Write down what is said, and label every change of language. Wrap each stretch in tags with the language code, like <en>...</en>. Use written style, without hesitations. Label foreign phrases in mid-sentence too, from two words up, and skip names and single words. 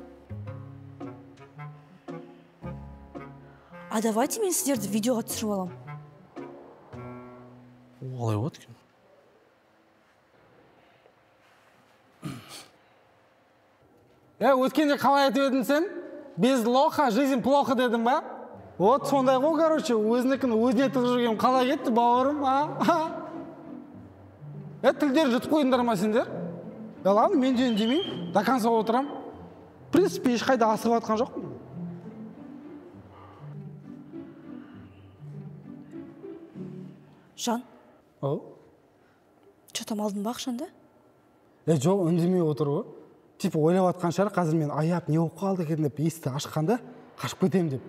<kk>Давайте мен сіздерді видеоға түсіріп алам. Олай болады екен. Өткенде қалай айтып едің сен?</kk> <ru>Без лоха, жизнь плохо</ru> <kk>дедің ба? Вот сондай ғой, короче, өзінікін өзіне тығып жүрген қалай кетті, бауырым, тілдер жұтып қойыңдар ма сендер? Ладно, мен жөн демеймін,</kk> <ru>до конца отырам. В принципе,</ru> <kk>ешқайда асығып атқан жоқпын. Жан?</kk> <ru>Че там</ru> <kk>алдың ба ақшанды? Жоқ, үндемей отыр ғой. Типа ойлап атқан шығар, қазір мен аяп не болып қалды екен деп есікті ашқанда қашып кетемін деп.</kk>